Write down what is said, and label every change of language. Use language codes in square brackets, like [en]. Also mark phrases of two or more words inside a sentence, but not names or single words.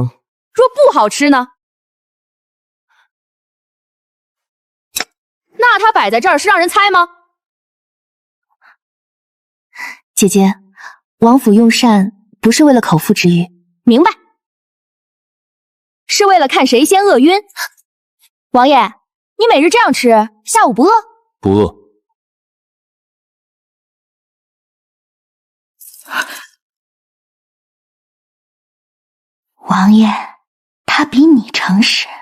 [zh] 若不好吃呢？那它擺在這兒是讓人猜嗎？姐姐，王府用膳不是為了口腹之欲。明白。是為了看誰先餓暈。王爺，你每日這樣吃，下午不餓？不餓。王爺，他比你誠實。